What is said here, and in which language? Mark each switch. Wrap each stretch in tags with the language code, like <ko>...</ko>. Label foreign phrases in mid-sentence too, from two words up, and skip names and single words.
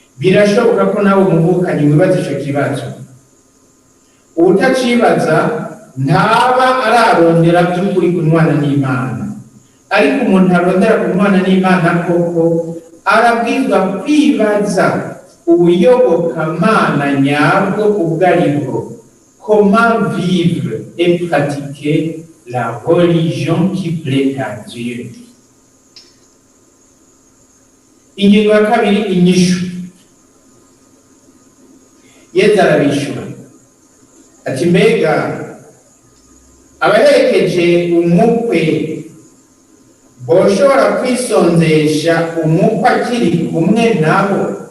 <rn>birashoboka ko nawe umuvukanyi wibaza ico kibazo. Utacibaza ntaba ararondera by'ukuri kunwana n'Imana, ariko umuntu arondera kunwana n'Imana koko arabwizwa kwibaza ubuyobokamana nyabwo ubwo aribwo.</rn> <fr>Comment vivre et pratiquer la religion qui plaît à Dieu.</fr> <rn>Ingingo ya kabiri, inyishu. Yesu arabishura ati mbega abaherekeje umukwe boshobora kwisonzesha umukwe akiri kumwe nabo?</rn>